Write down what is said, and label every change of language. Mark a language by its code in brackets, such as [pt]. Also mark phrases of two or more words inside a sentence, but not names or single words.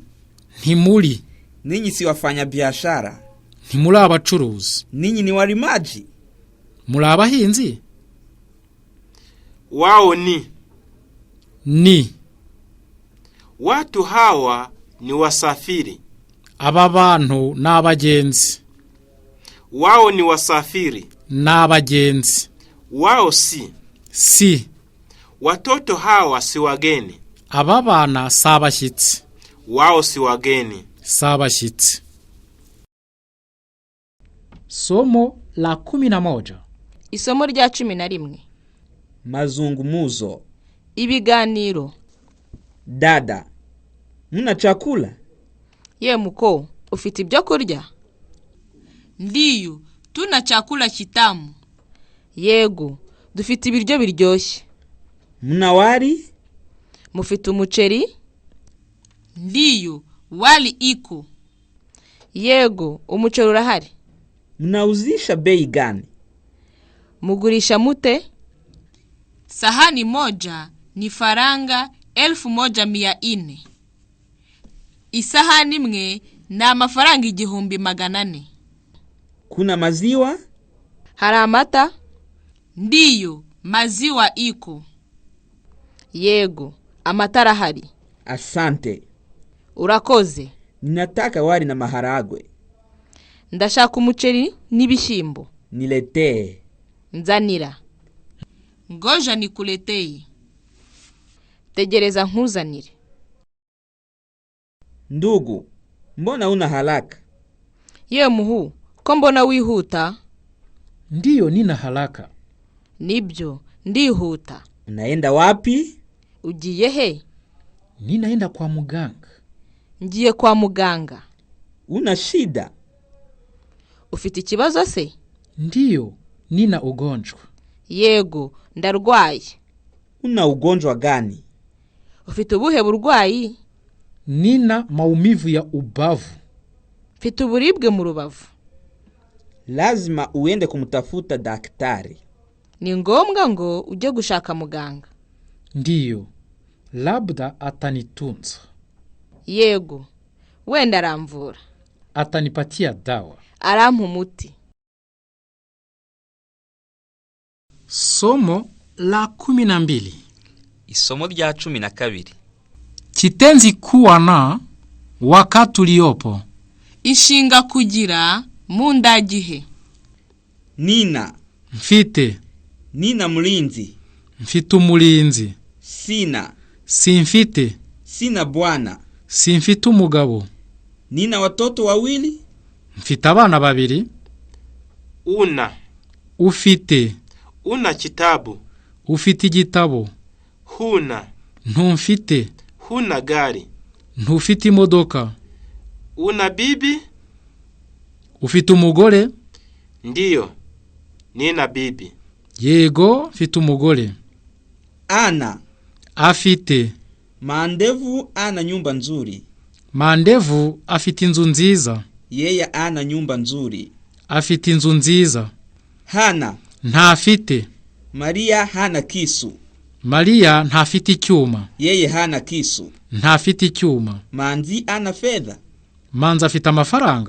[rw] Ntimuli. [sw] Ninyi si wafanya biashara. [rw] Ntimuli abacuruzi. [sw] Ninyi ni walimaji. [rw] Muli abahinzi. [sw] Wao ni. Ni. Watu hawa ni wasafiri. [rw] Aba bantu n'abagenzi. [sw] Wao ni wasafiri. [rw] N'abagenzi. [sw] Wao si. Si. Watoto hawa si wageni. [rw] Aba bana si abashyitsi. [sw] Wao si wageni. [rw] Si abashyitsi. [sw] Somo la 11. [rw] Isomo rya 11. [sw] Mazungumuzo. [rw] Ibiganiro. [sw] Dada, muna chakula? [rw] Ye muko, ufite ibyo kurya? [sw] Ndiyo, tuna chakula kitamu. [rw] Yego, dufite ibiryo biryoshye. [sw] Muna wali? [rw] Mufite umuceri? [sw] Ndiyo, wali iko. [rw] Yego, umuceri urahari. [sw] Mnauzisha bei gani? [rw] Mugurisha mute? [sw] Sahani moja ni faranga 1400. [rw] Isahani imwe ni amafaranga 1400. [sw] Kuna maziwa? [rw] Hari amata? [sw] Ndiyo, maziwa iko. [rw] Yego, amata arahari. [sw] Asante. [rw] Urakoze. [sw] Ninataka wali na maharagwe. [rw] Ndashaka umuceri n'ibishyimbo. [sw] Niletee. [rw] Nzanira. [sw] Ngoja nikuletee. [rw] Tegereza nkuzanire. [sw] Ndugu, mbona una haraka? [rw] Ye muhu, ko mbona wihuta? [sw] Ndiyo nina haraka. [rw] Nibyo, ndihuta. [sw] Unaenda wapi? [rw] Ugiye he? [sw] Ninaenda kwa muganga. [rw] Ngiye kwa muganga. [sw] Una shida? [rw] Ufite ikibazo se? [sw] Ndiyo, nina ugonjwa. [rw] Yego, ndarwaye. [sw] Una ugonjwa gani? [rw] Ufite ubuhe burwayi? [sw] Nina maumivu ya ubavu. [rw] Mfite uburibwe mu rubavu. [sw] Lazima uende kumtafuta daktari. [rw] Ni ngombwa ngo ujye gushaka muganga. [sw] Ndiyo, labda atanitunza. [rw] Yego, wenda aramvura. [sw] Atanipatia dawa. [rw] Arampa umuti. [sw] Somo la 12. [rw] Isomo rya 12. [sw] Kitenzi kuwa na wakati uliopo. [rw] Inshinga kugira mu ndagihe. [sw] Nina. [rw] Mfite. [sw] Nina mlinzi. [rw] Mfite umulinzi. [sw] Sina. [rw] Simfite. [sw] Sina bwana. [rw] Simfite umugabo. [sw] Nina watoto wawili. [rw] Mfite abana babiri. [sw] Una. [rw] Ufite. [sw] Una kitabu. [rw] Ufite igitabo. [sw] Huna. [rw] Ntumfite. [sw] Huna gari. [rw] Ntufite imodoka. [sw] Una bibi. [rw] Ufite umugore. [sw] Ndiyo, nina bibi. [rw] Yego, mfite umugore. [sw] Ana. [rw] Afite. [sw] Mandevu ana nyumba nzuri. [rw] Mandevu afite inzu nziza. [sw] Yeye ana nyumba nzuri. [rw] Afite inzu nziza. [sw] Hana. [rw] Ntafite. [sw] Maria hana kisu. [rw] Maria ntafite icyuma. [sw] Yeye hana kisu. [rw] Ntafite icyuma. [sw] Manzi ana fedha. [rw] Manzi afite amafaranga.